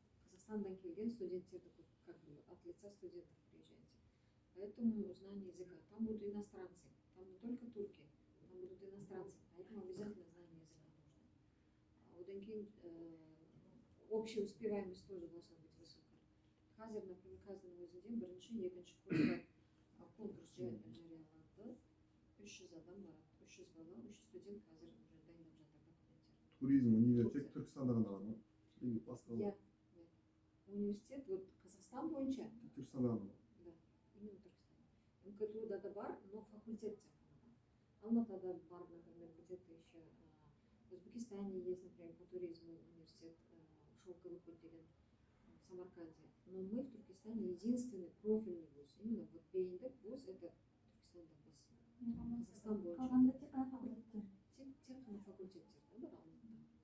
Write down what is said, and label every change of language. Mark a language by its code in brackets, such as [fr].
[kk] Казахстандан келген студенттерді, [ru] как бы от лица студентов приезжаете. Поэтому знание языка. Там будут иностранцы. Там не только турки, там будут иностранцы. Поэтому обязательно знание языка нужно. [kk] Одан кейін [ru] общая успеваемость тоже должна быть высокая. [kk] Қазір, например, қазірдің өзінде бірінші, екінші курста конкурс жарияланды. 300 адам барады, 300 бала, 300 студент қазір уже дайындап жатыр документтер. Туризм университет Түркістанда ғана бар ма? Басқа Иә. Университет, вот Казахстан бойынша. Түркістанда ғана бар. [ru] Да, именно [kk] Түркістан. МКТУ-да да бар, [ru] но факультет [kk] тек қана. Алматыда бар, [ru] например, где-то еще. В Узбекистане есть, например, по туризму университет Шелковый путь деген в Самарканде. Но мы в Туркестане единственный профильный вуз. Именно вот [kk] бейіндік вуз это Түркістанда біз. Казахстан бойынша. Қалғанда тек қана факультеттер. Тек қана факультеттер бар Алматыда.